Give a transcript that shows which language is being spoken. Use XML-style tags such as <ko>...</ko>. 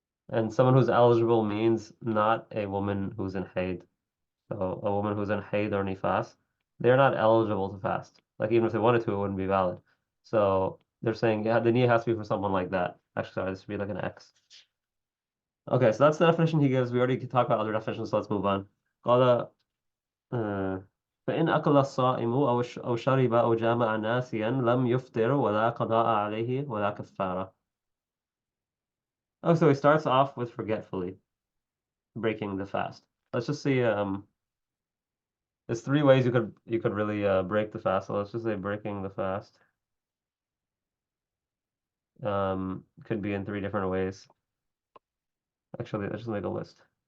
<en>And someone who's eligible means not a woman who's in haid. So a woman who's in haid or nifas, they're not eligible to fast. Like even if they wanted to, it wouldn't be valid. So they're saying, yeah, the niyyah has to be for someone like that. Actually, sorry, this should be like an X. Okay, so that's the definition he gives. We already talked about other definitions, so let's move on.</en> <ar>قال فإن أكل الصائم أو شرب أو جامع ناسيا لم يفطر ولا قضاء عليه ولا كفارة.</ar> <en>Oh, so he starts off with forgetfully breaking the fast. Let's just see. There's three ways you could really break the fast. So let's just say breaking the fast. Could be in three different ways. Actually, let's just make a list.</en>